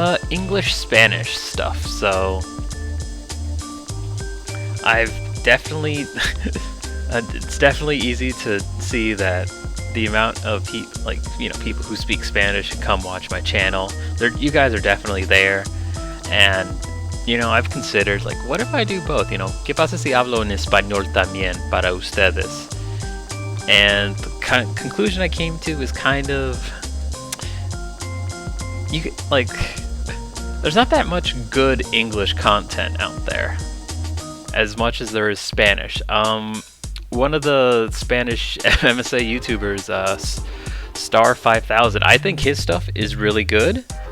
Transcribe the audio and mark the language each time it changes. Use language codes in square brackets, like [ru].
[en] English Spanish stuff. So I've definitely it's definitely easy to see that the amount of people who speak Spanish and come watch my channel, you guys are definitely there. And you know, I've considered, like, what if I do both? You know, [es] ¿qué pasa si hablo en español también para ustedes? [en] And the conclusion I came to is kind of, there's not that much good English content out there as much as there is Spanish. One of the Spanish MSA YouTubers, Star 5000, I think his stuff is really good.